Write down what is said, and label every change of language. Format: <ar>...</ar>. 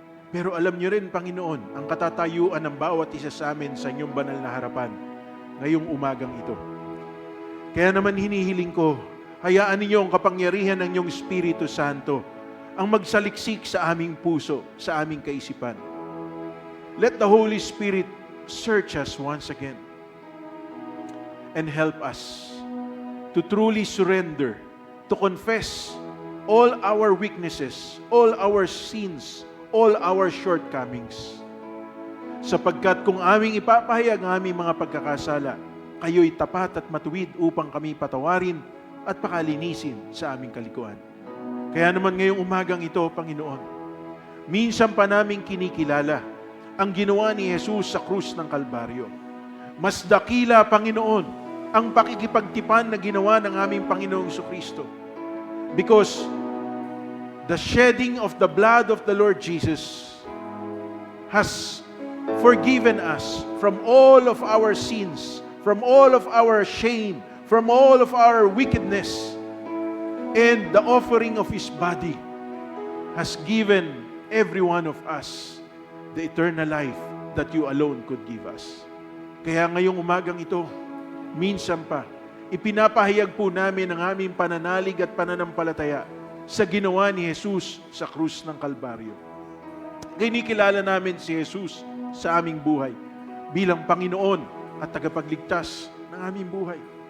<tl>Pero alam niyo rin, Panginoon, ang katatayuan ng bawat isa sa amin sa inyong banal na harapan ngayong umagang ito. Kaya naman hinihiling ko, hayaan ninyo ang kapangyarihan ng inyong Espiritu Santo ang magsaliksik sa aming puso, sa aming kaisipan.</tl> <en>Let the Holy Spirit search us once again and help us to truly surrender, to confess all our weaknesses, all our sins, all our shortcomings.</en> <tl>Sapagkat kung aming ipapahayag ang aming mga pagkakasala, kayo'y tapat at matuwid upang kami patawarin at pakalinisin sa aming kalikuan. Kaya naman ngayong umagang ito, Panginoon, minsan pa naming kinikilala ang ginawa ni Jesus sa krus ng Kalbaryo. Mas dakila, Panginoon, ang pakikipagtipan na ginawa ng aming Panginoong Jesucristo.</tl> <en>Because the shedding of the blood of the Lord Jesus has forgiven us from all of our sins, from all of our shame, from all of our wickedness. And the offering of His body has given every one of us the eternal life that you alone could give us.</en> <tl>Kaya ngayong umagang ito, minsan pa, ipinapahayag po namin ang aming pananalig at pananampalataya sa ginawa ni Jesus sa krus ng Kalbaryo. Kinikilala namin si Jesus sa aming buhay bilang Panginoon at tagapagligtas ng aming buhay.</tl>